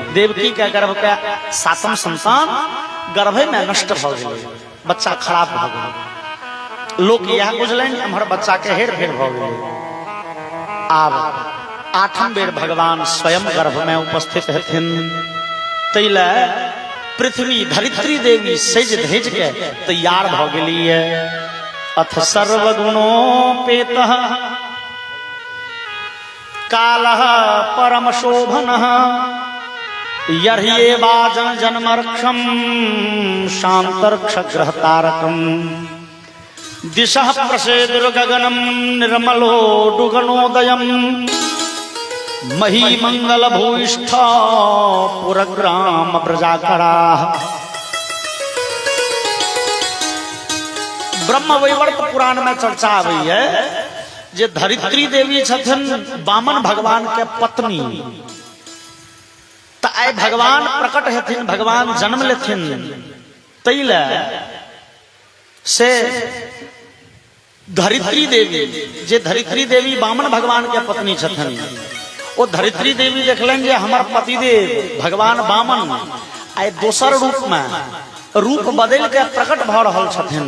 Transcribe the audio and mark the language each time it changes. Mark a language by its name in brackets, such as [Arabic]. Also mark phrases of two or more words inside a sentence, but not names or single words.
[Maithili] देवकी के गर्भ के सातम संतान गर्भे में नष्ट भ गेलै, बच्चा खराब भ गेलै। लोक यह बुझलनि हमर बच्चा के हेर फेर भ गेलै। आब 8म बेर भगवान स्वयं गर्भ में उपस्थित हथिन। तैले पृथ्वी धरित्री देवी सज धज के तैयार भ गेली है। [Sanskrit] अथ सर्वगुणोपेतः कालः परम शोभनः यर्ह्येवा जन जन्मर्क्षम शांतर्क्षग्रह तारकम दिशः प्रसेदुर्गगनम निर्मलो डुगनोदयम मही मंगल भूयिष्ठ पुरग्राम प्रजाकरा। [Maithili] ब्रह्म वैवर्त पुराण में चर्चा आबी है जे धरित्री देवी छथिन वामन भगवान के पत्नी। त आइ भगवान प्रकट हेथिन, भगवान जन्म लेथिन। तैले से धरित्री देवी, जे धरित्री देवी वामन भगवान के पत्नी छथिन, वो धरित्री देवी देखलन जे हमर पतिदेव भगवान वामन आइ दोसर रूप में रूप बदल के प्रकट भ रहल छथिन।